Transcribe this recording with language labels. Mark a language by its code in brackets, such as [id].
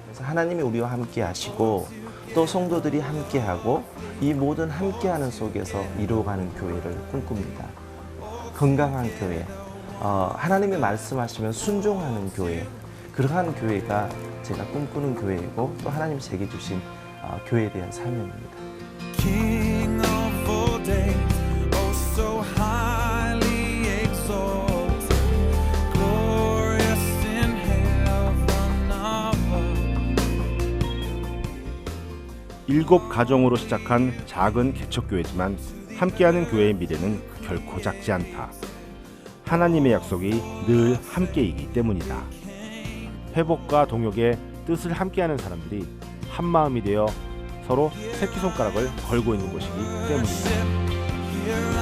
[ko] 그래서 하나님이 우리와 함께 하시고 또 성도들이 함께하고 이 모든 함께하는 속에서 이루어가는 교회를 꿈꿉니다. 건강한 교회, 하나님이 말씀하시면 순종하는 교회, 그러한 교회가 제가 꿈꾸는 교회이고 또 하나님 제게 주신 교회에 대한 사명입니다. [en] King of all day, oh so highly exalted, glorious in heaven above. [ko] 7 가정으로 시작한 작은 개척교회지만 함께하는 교회의 미래는 결코 작지 않다. 하나님의 약속이 늘 함께이기 때문이다. 회복과 동역의 뜻을 함께하는 사람들이 한 마음이 되어 서로 새끼손가락을 걸고 있는 곳이기 때문이다.